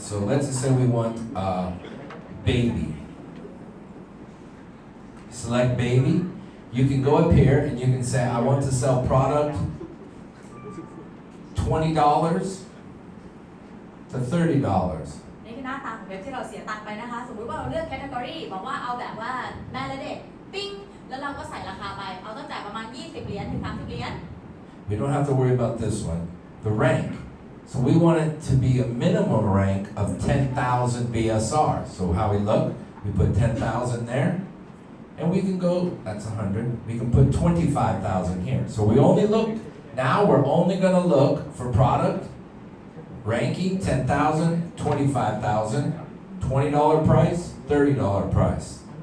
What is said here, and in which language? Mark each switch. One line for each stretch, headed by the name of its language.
English: So let's just say we want baby. Select baby. You can go up here and you can say, I want to sell product $20 to $30.
Thai: นี่คือหน้าตาของเว็บที่เราเสียตังค์ไปนะคะ สมมุติว่าเราเลือกแคตตากรีบอกว่าเอาแบบว่าแม่และเด็กปิ้งแล้วเราก็ใส่ราคาไปเอาตั้งแต่ประมาณ20 เหรียญถึง30 เหรียญ
English: We don't have to worry about this one. The rank. So we want it to be a minimum rank of 10,000 BSR. So how we look, we put 10,000 there. And we can go, that's 100. We can put 25,000 here. So we only look, now we're only going to look for product, ranking 10,000, 25,000, $20 price, $30 price.